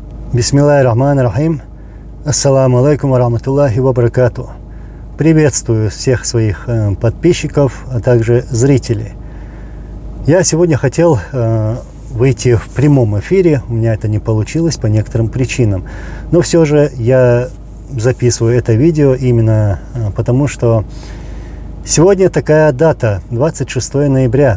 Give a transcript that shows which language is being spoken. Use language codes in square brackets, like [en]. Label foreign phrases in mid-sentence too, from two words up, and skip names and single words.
[ar] بسم الله الرحمن الرحيم. السلام عليكم ورحمة الله وبركاته. [ru] Приветствую всех своих подписчиков, а также зрителей. Я сегодня хотел выйти в прямом эфире. У меня это не получилось по некоторым причинам. Но все же я записываю это видео именно потому, что сегодня такая дата, 26 ноября.